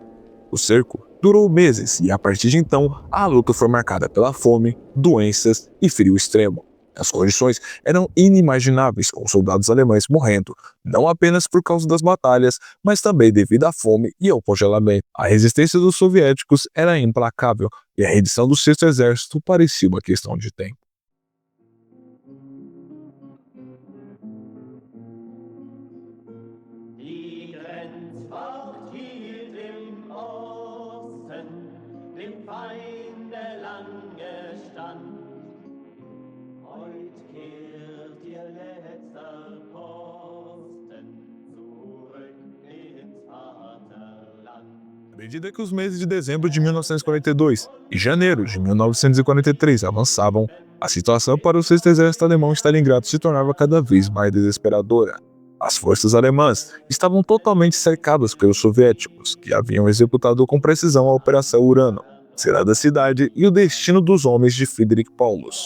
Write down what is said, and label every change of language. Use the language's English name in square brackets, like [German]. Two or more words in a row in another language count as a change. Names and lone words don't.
[Portuguese] O cerco durou meses e, a partir de então, a luta foi marcada pela fome, doenças e frio extremo. As condições eram inimagináveis, com soldados alemães morrendo, não apenas por causa das batalhas, mas também devido à fome e ao congelamento. A resistência dos soviéticos era implacável e a rendição do sexto exército parecia uma questão de tempo. [German] Die Grenzwacht hielt im Osten dem Feinde lange stand. Heut kehrt ihr letzter Posten zurück ins Vaterland. [Portuguese] À medida que os meses de dezembro de 1942 e janeiro de 1943 avançavam, a situação para o sexto exército alemão em Stalingrado se tornava cada vez mais desesperadora. As forças alemãs estavam totalmente cercadas pelos soviéticos, que haviam executado com precisão a Operação Urano, será da cidade e o destino dos homens de Friedrich Paulus.